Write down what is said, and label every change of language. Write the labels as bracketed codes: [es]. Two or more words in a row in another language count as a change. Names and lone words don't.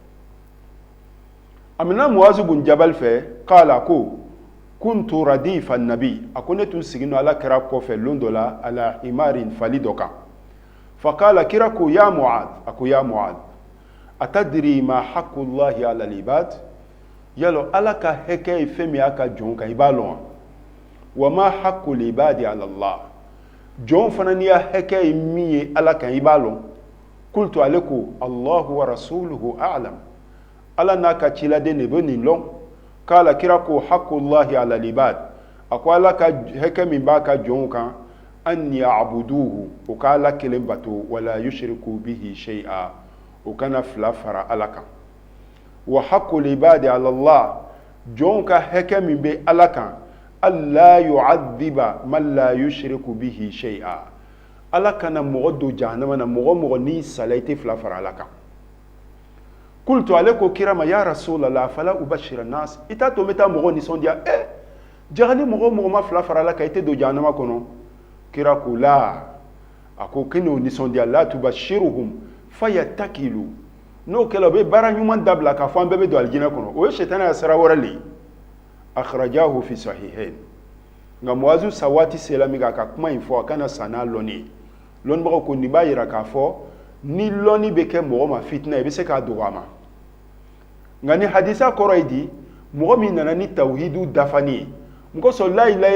[bm] amina Muazu bun Jabal fɛ qala ko [ar] كنت رديف النبي [bm] a ko ne tun sigino ala kira kɔfɛ lon dɔ la ala imarin fali dɔ kan [ar] فقال [bm] kira ko ya Muad a ko ya Muad [ar] أتدري ما حق الله على العباد [bm] yalo ala ka hɛkɛ ye fɛn min y'a ka jɔn kan i b'a lɔn wa [ar] ما حق العباد على الله [bm] jɔn fana n'i ya hɛkɛ ye min ye ala kan i b'a lɔn qultu ale ko [ar] الله ورسوله أعلم [bm] ala n'a ka ciladen de bɛ nin lɔn kala kira ko [ar] حق الله على العباد [bm] a ko ala ka hɛkɛ min b'a ka jɔnw kan [ar] أن يعبدوه [bm] o ka ala kelen bato [ar] ولا يشركوا به شيئا [bm] o kana fila fara ala kan [ar] وحق العباد على الله [bm] jɔnw ka hɛkɛ min bɛ ala kan [ar] ألا يعذب من لا يشرك به شيئا [bm] ala kana mɔgɔ do jahannama na mɔgɔ ni sala i tɛ fila fara ala kan qultu ale ko kira ma [ar] يا رسول الله أفلا أبشر الناس [bm] ita to meta mɔgɔ nisɔndiya jahani mɔgɔ ma fila fara ala kan i tɛ do jahannama kɔnɔ kira ko la a ko k'o nisɔndiya la [ar] تبشرهم فيتكلوا [bm] n'o kɛla o bɛ baara ɲuman dabila k'a fɔ an bɛɛ bɛ don alijinɛ kɔnɔ o ye sitana ya sira wɛrɛ le [ar] أخرجه في الصحيحين [bm] nka Muazu sa waati sela min ka kuma in fɔ a kana sa n'a lɔnni lɔnnibagaw ko nin b'a yira k'a fɔ ni lɔnni bɛ kɛ mɔgɔ ma fitina i bɛ se k'a dogo a ma nka ni hadisa kɔrɔ ye di mɔgɔ min nana ni tawhidu dafani ye mɔgɔ sɔrɔ [ar] لا إله